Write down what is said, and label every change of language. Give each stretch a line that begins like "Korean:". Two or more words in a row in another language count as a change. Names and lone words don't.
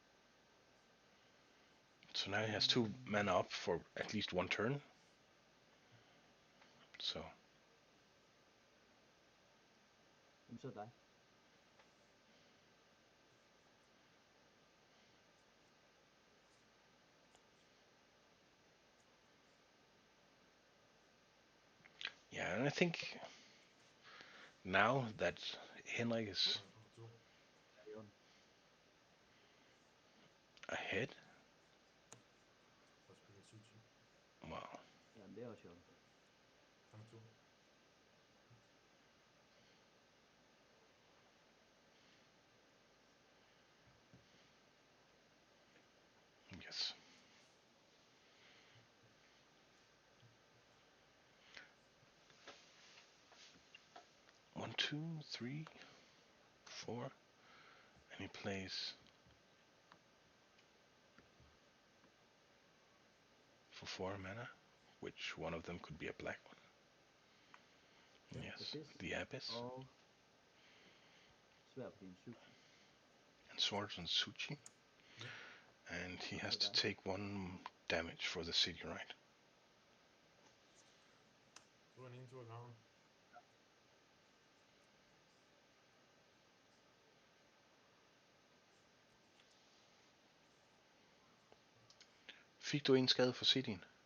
English: So now he has 2 mana up for at least 1 turn. So
Danish: Jamen, så er det dig.
English: yeah, and I think now that Henrik is
Danish: Nummer 2. Ja, det er ondt.
English: ahead,
Danish: Og spiller Suchi.
English: wow,
Danish: Jamen, det er også sjovt. Nummer 2.
English: yes. 1, 2, 3, 4, and he plays for 4 mana, which one of them could be a black one. Yeah. Yes, Abyss the Abyss.
Danish: og svær på din Suchi.
English: And Swords on Suchi. Yeah. And he has So to take 1 damage for the city, right?
Danish: Du er
English: into account.
Danish: Fik du en skade for cityen?